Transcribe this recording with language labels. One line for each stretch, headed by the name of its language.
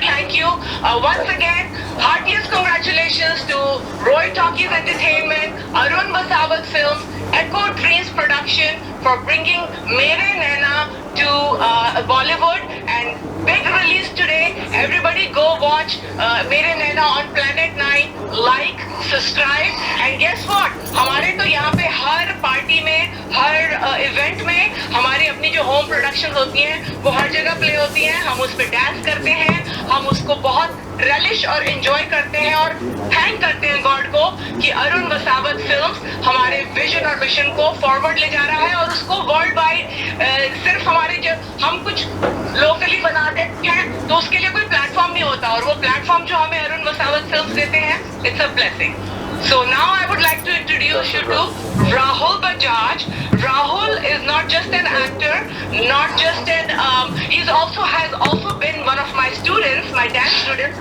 English: Thank you. Once again, heartiest congratulations to Roy Talkies Entertainment, Arun Vasawat Films, Echo Dreams Production for bringing Mere Naina to Bollywood, and big release today. Everybody go watch Mere Naina on Planet 9. Like, subscribe, and guess what?
Hindi: हमारे तो यहाँ पे हर party में, हर event में हमारी अपनी जो home production होती हैं वो हर जगह प्ले होती हैं. हम उस पर डांस करते हैं, हम उसको बहुत रेलिश और एंजॉय करते हैं और थैंक करते हैं गॉड को कि अरुण वसावत फिल्म्स हमारे विजन और मिशन को फॉरवर्ड ले जा रहा है और उसको वर्ल्ड वाइड सिर्फ हमारे जब हम कुछ लोकली बनाते हैं तो उसके लिए कोई प्लेटफॉर्म नहीं होता, और वो प्लेटफॉर्म जो हमें अरुण वसावत फिल्म्स देते हैं,
English: It's a blessing. So now I would like to introduce you to Rahul Bajaj. Rahul is not just an actor, not just an he's also has also been one of my students, my dance students.